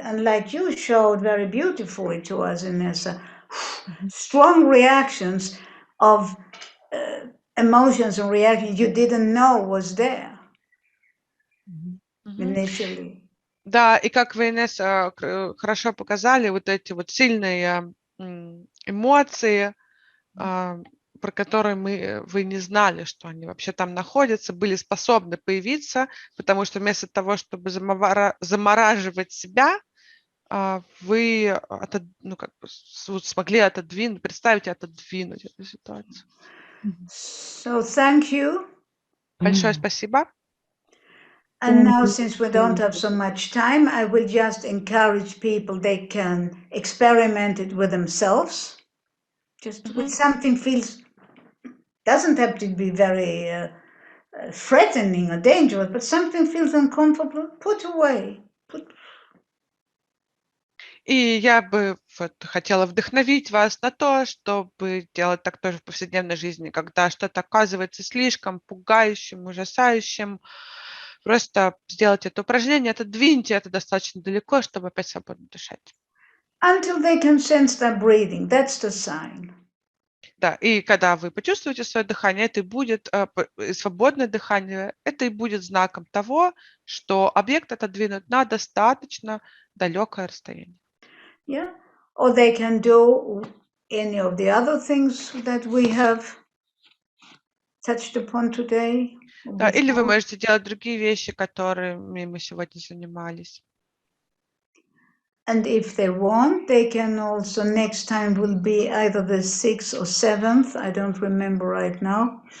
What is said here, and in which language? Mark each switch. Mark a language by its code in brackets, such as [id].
[en] And like you showed very beautifully to us, Inessa, strong reactions of emotions and reactions you didn't know was there initially. [ru] Да, и как вы, Инесса, хорошо показали вот эти вот сильные эмоции, про которые вы не знали, что они вообще там находятся, были способны появиться, потому что вместо того, чтобы замораживать себя, вы смогли отодвинуть, представить и отодвинуть эту ситуацию. [en] So thank you. [ru] Большое спасибо. [en] And now, since we don't have so much time, I will just encourage people, they can experiment it with themselves. Just when something doesn't have to be very threatening or dangerous, but something feels uncomfortable, put away. [ru] И я бы хотела вдохновить вас на то, чтобы делать так тоже в повседневной жизни, когда что-то оказывается слишком пугающим, ужасающим. Просто сделать это упражнение, отодвиньте это достаточно далеко, чтобы опять свободно дышать. [en] Until they can sense their breathing, that's the sign. [ru] Да, и когда вы почувствуете свое дыхание, это и будет свободное дыхание, это и будет знаком того, что объект отодвинут на достаточно далекое расстояние. [en] Yeah, or they can do any of the other things that we have touched upon today. [ru] Да, или вы можете делать другие вещи, которыми мы сегодня занимались. [en] And if they want, they can also, next time will be either the 6th or 7th, I don't remember right now.